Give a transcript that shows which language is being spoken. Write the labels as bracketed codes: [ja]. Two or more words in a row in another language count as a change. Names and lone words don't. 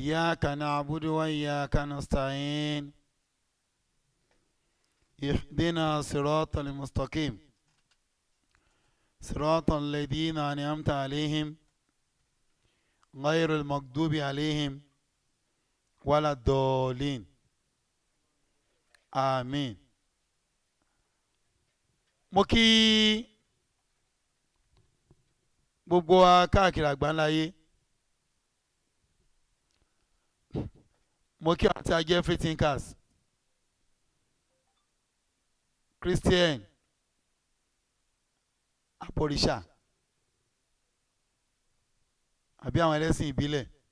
[ar] إياك نعبد وإياك نستعين اهدنا صراط المستقيم صراط الذين أنعمت عليهم غير المغضوب عليهم ولا الضالين آمين. [yo] mo kí gbogbo wa káàkiri àgbáńláyé, mo kí àti ajẹ́ [en] free thinkers, [yo] Christian, àbọ̀rìṣà àbí àwọn ẹlẹ́sìn ìbílẹ̀.